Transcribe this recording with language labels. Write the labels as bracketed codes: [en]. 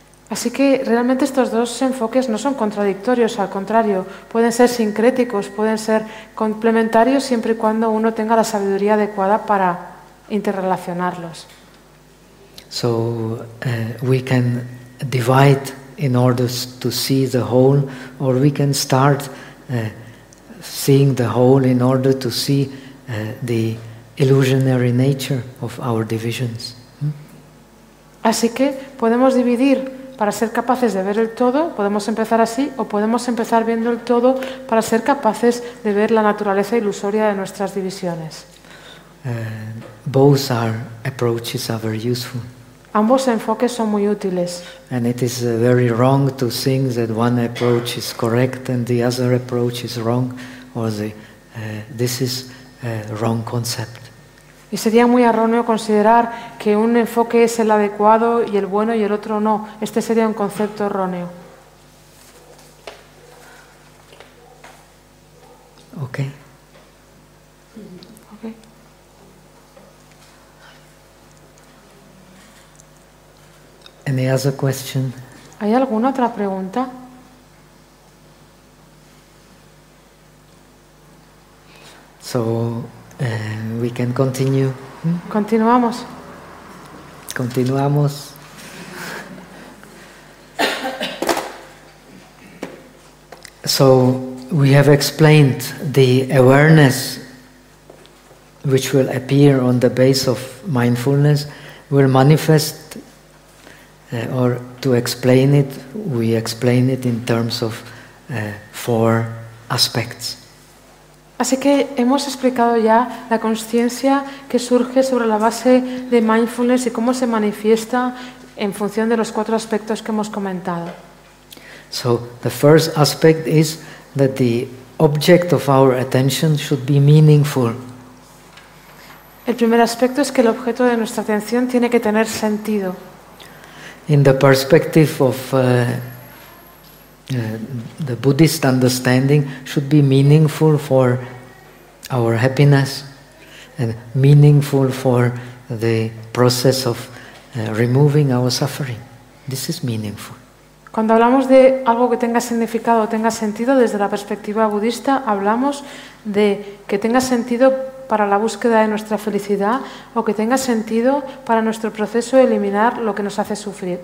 [es] Así que realmente estos dos enfoques no son contradictorios, al contrario, pueden ser sincréticos, pueden ser complementarios siempre y cuando uno tenga la sabiduría adecuada para interrelacionarlos. [en] So we can divide in order to see the whole, or we can start seeing the whole in order to see the illusionary nature of our divisions. [es] Así que podemos dividir para ser capaces de ver el todo, podemos empezar así, o podemos empezar viendo el todo para ser capaces de ver la naturaleza ilusoria de nuestras divisiones. [en] Both are approaches are very useful. [es] Ambos enfoques son muy útiles. [en] And it is very wrong to think that one approach is correct and the other approach is wrong, or the this is a wrong concept. [es] Y sería muy erróneo considerar que un enfoque es el adecuado y el bueno y el otro no. Este sería un concepto erróneo. [en] Okay. Okay. Any other question? [es] ¿Hay alguna otra pregunta? [en] So we can continue. [es] Continuamos. Continuamos. [en] So we have explained the awareness which will appear on the base of mindfulness will manifest or to explain it, we explain it in terms of four aspects. [es] Así que hemos explicado ya la consciencia que surge sobre la base de mindfulness y cómo se manifiesta en función de los cuatro aspectos que hemos comentado. [en] So the first aspect is that the object of our attention should be meaningful. [es] El primer aspecto es que el objeto de nuestra atención tiene que tener sentido. [en] In the perspective of the Buddhist understanding should be meaningful for our happiness and meaningful for the process of removing our suffering. This is meaningful. [es] Cuando hablamos de algo que tenga significado o tenga sentido desde la perspectiva budista, hablamos de que tenga sentido para la búsqueda de nuestra felicidad o que tenga sentido para nuestro proceso de eliminar lo que nos hace sufrir.